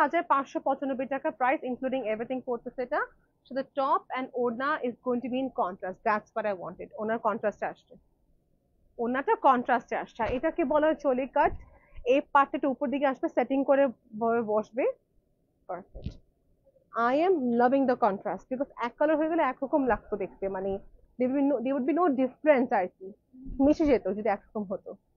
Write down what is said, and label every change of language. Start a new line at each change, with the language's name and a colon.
Bangla: 35,595 টাকা price, including everything পড়তেছে এটা।
English: So the top and ওড়না is going to be in contrast. That's what I wanted.
Bangla: ওনার কন্ট্রাস্টে আসছে, ওনাটা কন্ট্রাস্টে আসছে। আর এটাকে বলা হয় চলি কাট। এই পার্টটা উপর দিকে আসবে, সেটিং করে বসবে, perfect.
English: I am loving the contrast,
Bangla: because এক কালার হয়ে গেলে একরকম লাগতো দেখতে, মানে
English: there would be no difference
Bangla: আর কি, মিশে যেত যদি একরকম হতো।